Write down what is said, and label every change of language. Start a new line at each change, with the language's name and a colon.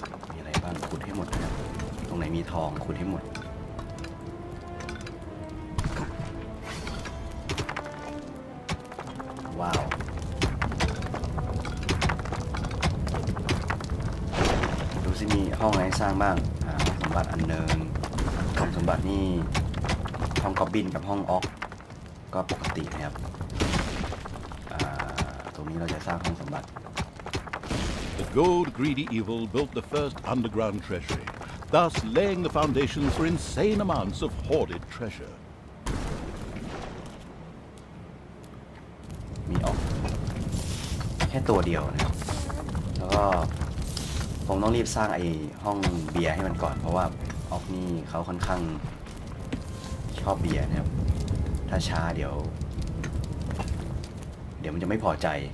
Thai: มีอะไรบ้างขุดให้หมดนะครับตรงไหนมีทองขุดให้หมดว้าวดูสิมีห้องอะไรสร้างบ้างสมบัติอันเนิงห้องสมบัตินี่ห้องกอบบินกับห้องออกก็ปกตินะครับตรงนี้เราจะสร้างห้องสมบัติ
English: The gold-greedy evil built the first underground treasury, thus laying the foundations for insane amounts of hoarded treasure.
Thai: มีออกแค่ตัวเดียวนะครับแล้วก็คงต้องรีบสร้างไอ้ห้องเบียร์ให้มันก่อนเพราะว่าออกนี่เขาค่อนข้างชอบเบียร์นะครับถ้าช้าเดี๋ยวมันจะไม่พอใจ